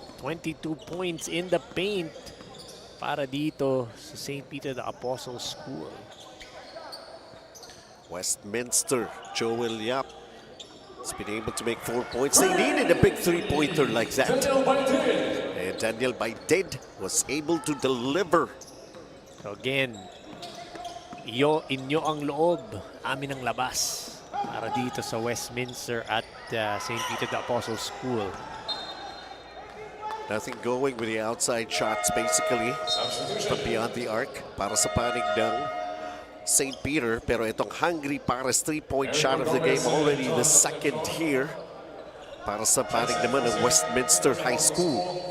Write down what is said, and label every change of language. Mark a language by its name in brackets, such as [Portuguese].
[English] 22 points in the paint [Filipino] para dito sa [English] St. Peter the Apostle School. Westminster, Joel Yap has been able to make 4 points. They needed a big three-pointer like that. And Daniel Baidid was able to deliver. So again, [Filipino] inyo ang loob, amin ang labas para dito sa Westminster at St. [English] Peter the Apostle School. Nothing going with the outside shots basically from beyond the arc [Filipino] para sa panig ng [English] St. Peter. [Filipino] Pero itong [English] Hungry Paris 3-point shot of the game, already the second here [Filipino] para sa panig naman ng [English] Westminster High School.